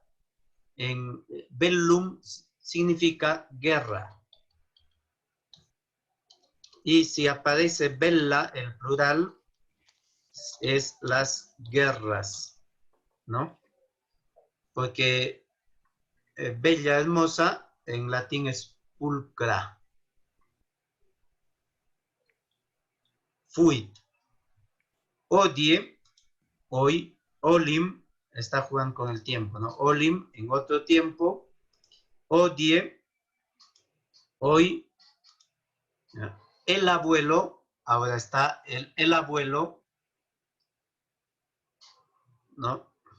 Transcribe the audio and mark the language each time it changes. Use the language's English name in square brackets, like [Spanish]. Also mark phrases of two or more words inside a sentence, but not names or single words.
[Spanish] En bellum significa guerra. Y si aparece bella, el plural es las guerras, ¿no? Porque bella, hermosa, en latín es pulcra. Fuit. Odie, hoy, olim, está jugando con el tiempo, ¿no? Olim en otro tiempo. Odie, hoy. ¿Ya? El abuelo, ahora está el abuelo, ¿no?